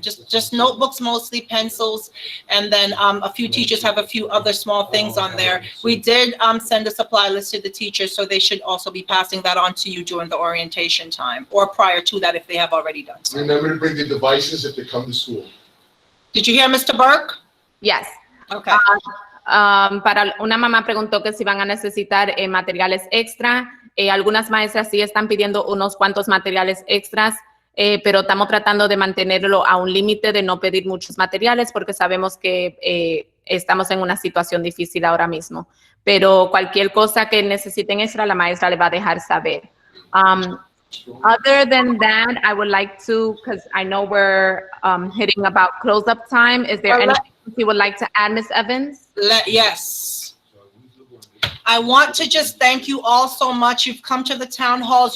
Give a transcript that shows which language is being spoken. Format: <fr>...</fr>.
<en>Just notebooks, mostly pencils, and then a few teachers have a few other small things on there. We did send a supply list to the teachers, so they should also be passing that on to you during the orientation time or prior to that if they have already done so. Remember to bring the devices if they come to school. Did you hear Mr. Burke? Yes. Okay.</en> <es>Para una mamá preguntó que si van a necesitar materiales extra. Algunas maestras sí están pidiendo unos cuantos materiales extras, pero estamos tratando de mantenerlo a un límite de no pedir muchos materiales porque sabemos que estamos en una situación difícil ahora mismo. Pero cualquier cosa que necesiten extra, la maestra le va a dejar saber.</es> <en>Other than that, I would like to, because I know we're hitting about close-up time. Is there anything you would like to add, Ms. Evans? Yes. I want to just thank you all so much. You've come to the town halls.</en>